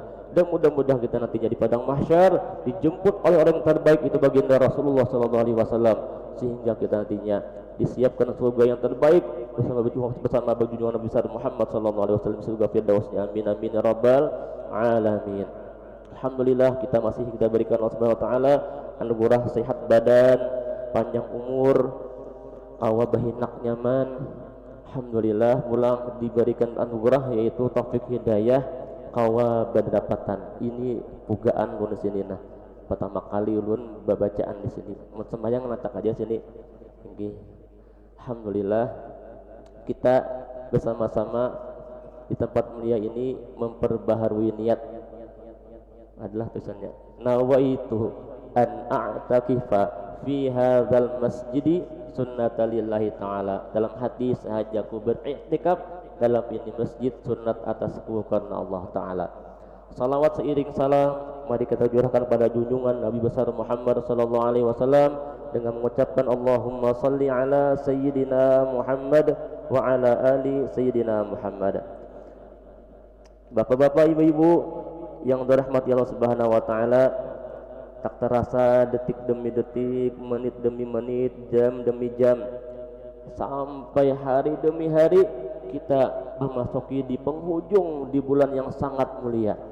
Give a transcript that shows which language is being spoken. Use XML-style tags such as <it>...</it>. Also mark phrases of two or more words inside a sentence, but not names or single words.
<id>Dan mudah-mudahan kita nantinya di padang mahsyar dijemput oleh orang yang terbaik itu baginda Rasulullah</id> <ar>صلى الله عليه وسلم,</ar> <id>sehingga kita nantinya disiapkan surga yang terbaik bersama junjungan Nabi besar Muhammad</id> <ar>صلى الله عليه وسلم,</ar> <id>surga firdausnya.</id> <ar>آمين آمين يا رب العالمين.</ar> <id>Alhamdulillah kita masih kita berikan Allah</id> <ar>سبحانه وتعالى</ar> <id>anugerah sehat badan, panjang umur, wabahinak nyaman. Alhamdulillah pulang diberikan anugerah yaitu taufik hidayah kawa berdapatan.</id> <bjn>Ini pugaan ulun sini nah. Pertama kali ulun babacaan di sini. Sembahyang natak aja sini. Nggih.</bjn> <id>Alhamdulillah kita bersama-sama di tempat mulia ini memperbaharui niat adalah tulisannya.</id> <ar>نويت أن أعتكف في هذا المسجد سنة لله تعالى.</ar> <id>Dalam hati sahajaku beriktikaf dalam ini masjid sunnat atasku karena Allah ta'ala. Salawat seiring salam mari kita curahkan pada junjungan Nabi besar Muhammad</id> <ar>صلى الله عليه وسلم</ar> <id>dengan mengucapkan</id> <ar>اللهم صل على سيدنا محمد وعلى آل سيدنا محمد.</ar> <id>Bapak-bapak, ibu-ibu yang dirahmati Allah</id> <ar>سبحانه وتعالى,</ar> <id>tak terasa detik demi detik, menit demi menit, jam demi jam, sampai hari demi hari kita memasuki di penghujung di bulan yang sangat mulia,</id>